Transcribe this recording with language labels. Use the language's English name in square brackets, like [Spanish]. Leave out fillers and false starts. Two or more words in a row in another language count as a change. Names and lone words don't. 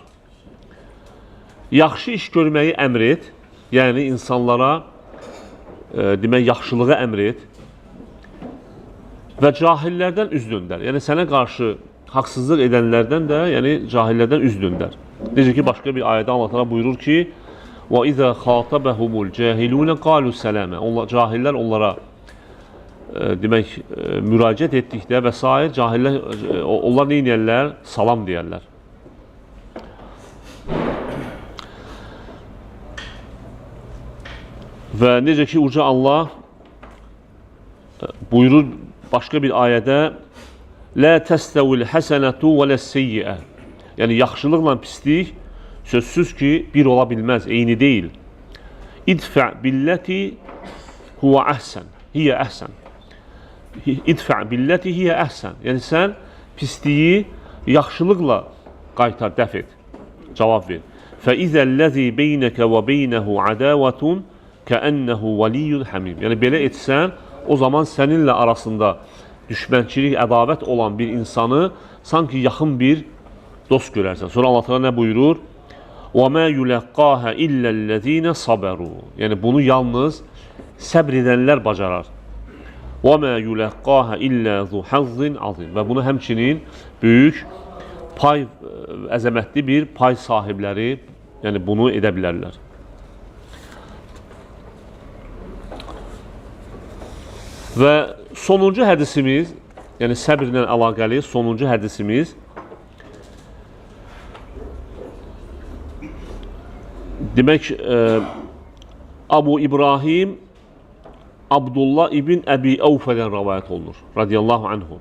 [Azerbaijani] Yaxşı iş görməyi əmr et, yəni insanlara demək, yaxşılığı əmr et və cahillərdən üz döndər. Yəni sənə qarşı haqsızlıq edənlərdən də, yəni cahillərdən üz döndər. Necə ki, başqa bir ayədə Allah buyurur ki, [Arabic] وَإِذَا خَاطَبَهُمُ الْجَاهِلُونَ قَالُوا سَلَامًا. [Azerbaijani] Cahillər onlara demək, müraciət etdikdə və s. cahillər, onlar nə edirlər? Salam deyərlər. Və necə ki, Uca Allah buyurur başqa bir ayədə [Arabic] لَا تَسْتَوِ الْحَسَنَةُ وَلَا السَّيِّئَةُ. [Azerbaijani] Yəni, yaxşılıqla pislik sözsüz ki, bir ola bilməz, eyni deyil. [Arabic] ادفع بالتي هو أحسن هي أحسن. ادفع بالتي هي أحسن. [Azerbaijani] Yəni, sən pisliyi yaxşılıqla qaytar, dəf et, cavab ver. [Arabic] فَإِذَا الَّذِي بَيْنَكَ وَبَيْنَهُ عَدَاوَةٌ كَأَنَّهُ وَلِيٌّ حَمِيمٌ. [Azerbaijani] Yəni, belə etsən, o zaman səninlə arasında düşmənçilik, ədavət olan bir insanı sanki yaxın bir dost görərsən. Sonra Allah Teala nə buyurur? [Arabic] وَمَا يُلَقَّاهَ إِلَّا الَّذ۪ينَ صَبَرُوا. [Azerbaijani] Yəni, bunu yalnız səbr edənlər bacarar. [Arabic] وَمَا يُلَقَّاهَ إِلَّا ذُو حَظٍّ عَظِيمٍ. [Azerbaijani] Və bunu həmçinin böyük pay, əzəmətli bir pay sahibləri, yəni bunu edə bilərlər. Və sonuncu hədisimiz, yəni səbirlə əlaqəli sonuncu hədisimiz demək, Abu İbrahim Abdullah ibn Əbi Əvfədən rəvayət olunur, [Arabic] رضي الله عنه.